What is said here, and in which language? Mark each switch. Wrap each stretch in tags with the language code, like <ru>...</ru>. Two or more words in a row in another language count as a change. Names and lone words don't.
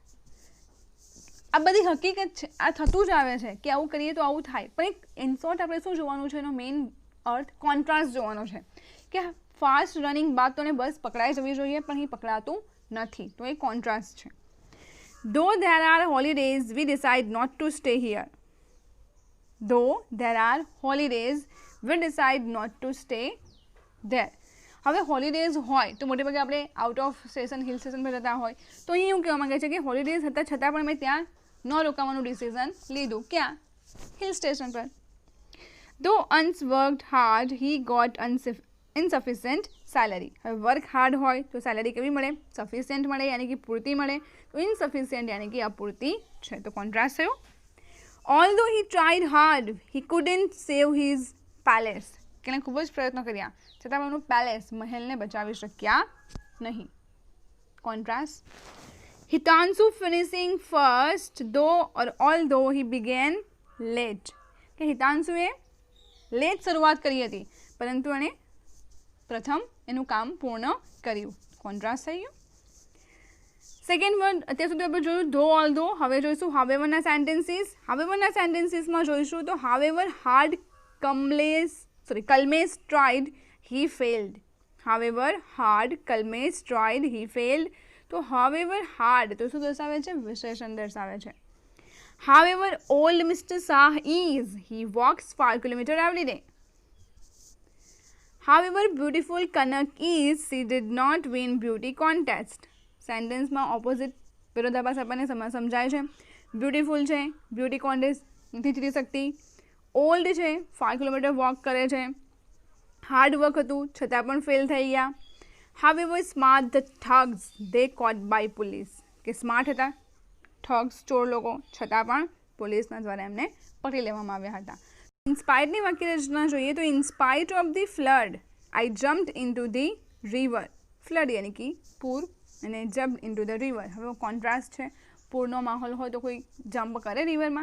<gu>આ બધી હકીકત છે, આ થતું જ આવે છે કે આવું કરીએ તો આવું થાય, પણ એક ઇનશોર્ટ આપણે શું જોવાનું છે, એનો મેઇન અર્થ કોન્ટ્રાસ્ટ જોવાનો છે કે ફાસ્ટ રનિંગ બાદ તો બસ પકડાઈ જવી જોઈએ, પણ એ પકડાતું નથી, તો એ કોન્ટ્રાસ્ટ છે.</gu> <en>ધો there are holidays we decide not to stay here. Though there are holidays we decide not to stay there.</en> <gu>હવે હોલિડેઝ હોય તો મોટે ભાગે આપણે</gu> <en>out of station hill station</en> <gu>પર જતા હોય, તો અહીં એવું કહેવા માંગે છે કે હોલિડેઝ હતા છતાં પણ મેં ત્યાં ન રોકાવાનું ડિસિઝન લીધું. ક્યાં? હિલ સ્ટેશન પર.</gu> <en>Though Ans worked hard he got insufficient salary.</en> <gu>હવે</gu> <en>work hard</en> <gu>હોય તો સેલરી કેવી મળે? સફિશિયન્ટ મળે, યાની કે પૂરતી મળે. તો ઇનસફિશિયન્ટ યાની કે અપૂરતી છે, તો કોન્ટ્રાસ્ટ થયો.</gu> <en>Although he tried hard he couldn't save his palace.</en> <gu>કે એને ખૂબ જ પ્રયત્નો કર્યા છતાં પણ એનું પેલેસ, મહેલને બચાવી શક્યા નહીં. કોન્ટ્રાસ્ટ.</gu> <en>Hitansu finishing first although he began late.</en> <gu>કે હિતાંશુએ લેટ શરૂઆત કરી હતી પરંતુ એણે પ્રથમ એનું કામ પૂર્ણ કર્યું. કોન્ટ્રાસ્ટ થઈ ગયું.</gu> <en>second word</en> <gu>અત્યાર સુધી આપણે જોયું</gu> <en>though although.</en> <gu>હવે જોઈશું હાવેવરના સેન્ટેન્સીસ. હાવેવરના સેન્ટેન્સીસમાં જોઈશું તો</gu> <en>however hard Kalmesh tried he failed. However hard Kalmesh tried he failed.</en> <gu>તો</gu> <en>however hard</en> <gu>તો શું દર્શાવે છે? વિશેષણ દર્શાવે છે.</gu> <en>However old Mr. Shah is he walks 5 kilometers every day. However beautiful Kanak is she did not win beauty contest.</en> <gu>સેન્ટેન્સમાં ઓપોઝિટ વિરોધાભાસ આપણને સમજાય છે. બ્યુટીફુલ છે,</gu> <en>beauty contest</en> <gu>નથી જીતી શકતી. ઓલ્ડ છે, 5 કિલોમીટર વોક કરે છે.</gu> <en>hard work</en> <gu>હતું છતાં પણ ફેલ થઈ ગયા.</gu> <en>However smart the thugs they caught by police.</en> <gu>કે સ્માર્ટ હતા ઠગ્સ, ચોર લોકો, છતાં પણ પોલીસના દ્વારા એમને પકડી લેવામાં આવ્યા હતા. ઇન્સ્પાયર્ડની વાક્ય રચના જોઈએ તો</gu> <en>in spite of the flood I jumped into the river.</en> <gu>ફ્લડ યાની કે પૂર અને</gu> <en>jump into the river.</en> <gu>હવે કોન્ટ્રાસ્ટ છે, પૂરનો માહોલ હોય તો કોઈ જમ્પ કરે રિવરમાં?</gu>